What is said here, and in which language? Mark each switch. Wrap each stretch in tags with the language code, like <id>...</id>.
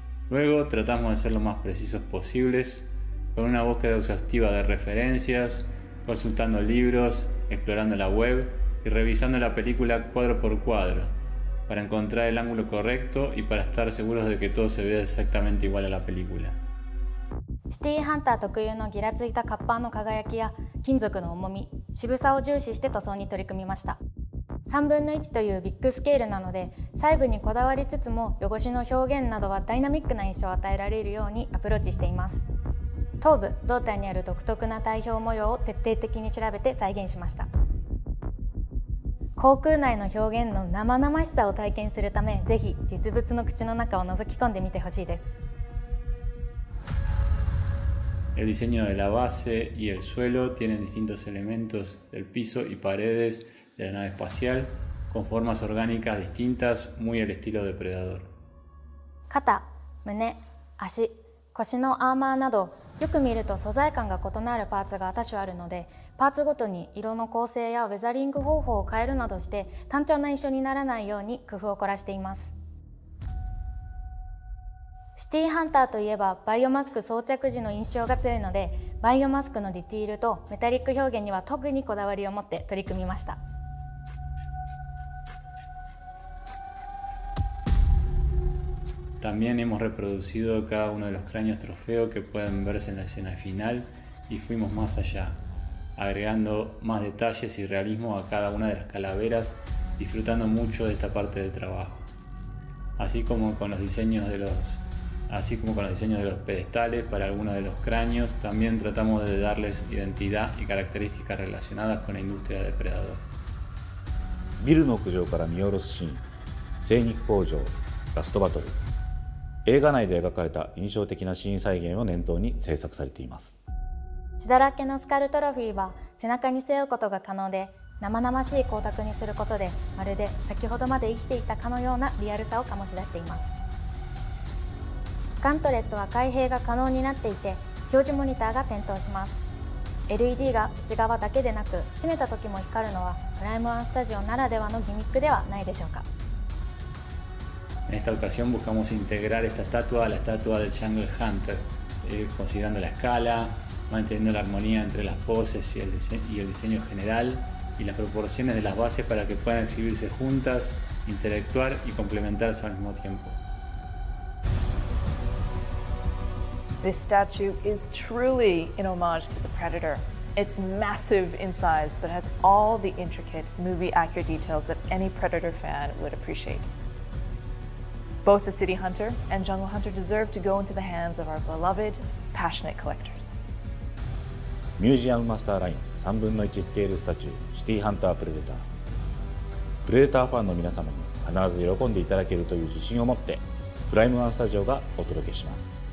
<es>Luego tratamos de ser lo más precisos posibles, con una búsqueda exhaustiva de referencias, consultando libros, explorando la web y revisando la película cuadro por cuadro, para encontrar el ángulo correcto y para estar seguros de que todo se vea exactamente igual a la película.</es> <ja>シティハンター特有のギラついたカッパーの輝きや金属の重み、渋さを重視して塗装に取り組みました。 3分の1というビッグスケールなので、細部にこだわりつつも汚しの表現などはダイナミックな印象を与えられるようにアプローチしています。頭部、胴体にある独特な体表模様を徹底的に調べて再現しました。航空内の表現の生々しさを体験するため、ぜひ実物の口の中を覗き込んでみてほしいです。</ja> <es>El diseño de la base y el suelo tienen distintos elementos del piso y paredes de la nave espacial con formas orgánicas distintas, muy al estilo depredador.</es> <ja>肩、胸、足、腰のアーマーなど、よく見ると素材感が異なるパーツが多種あるので、パーツごとに色の構成やウェザリング方法を変えるなどして単調な印象にならないように工夫を凝らしています。シティハンターといえばバイオマスク装着時の印象が強いので、バイオマスクのディティールとメタリック表現には特にこだわりを持って取り組みました。</ja> <es>También hemos reproducido cada uno de los cráneos trofeo que pueden verse en la escena final y fuimos más allá, agregando más detalles y realismo a cada una de las calaveras, disfrutando mucho de esta parte del trabajo. Así como con los diseños de los pedestales para algunos de los cráneos, también tratamos de darles identidad y características relacionadas con la industria de depredador.</es> <ja>ビルの屋上から見下ろすシーン、精肉工場、ラストバトル。映画内で描かれた印象的なシーン再現を念頭に制作されています。血だらけのスカルトロフィーは背中に背負うことが可能で、生々しい光沢にすることで、まるで先ほどまで生きていたかのようなリアルさを醸し出しています。ガントレットは開閉が可能になっていて、表示モニターが点灯します。 LED が内側だけでなく、閉めた時も光るのはプライムワンスタジオならではのギミックではないでしょうか。</ja> <es>En esta ocasión buscamos integrar esta estatua a la estatua del Jungle Hunter, considerando la escala, manteniendo la armonía entre las poses y el diseño general y las proporciones de las bases para que puedan exhibirse juntas, interactuar y complementarse al mismo tiempo.</es> <en>This statue is truly an homage to the Predator. It's massive in size, but has all the intricate, movie-accurate details that any Predator fan would appreciate. Both the City Hunter and Jungle Hunter deserve to go into the hands of our beloved, passionate collectors.</en> <ja>ミュージアムマスターライン3分の1スケールスタチューシティハンタープレデター。プレデターファンの皆様に必ず喜んでいただけるという自信を持ってプライムワンスタジオがお届けします。</ja>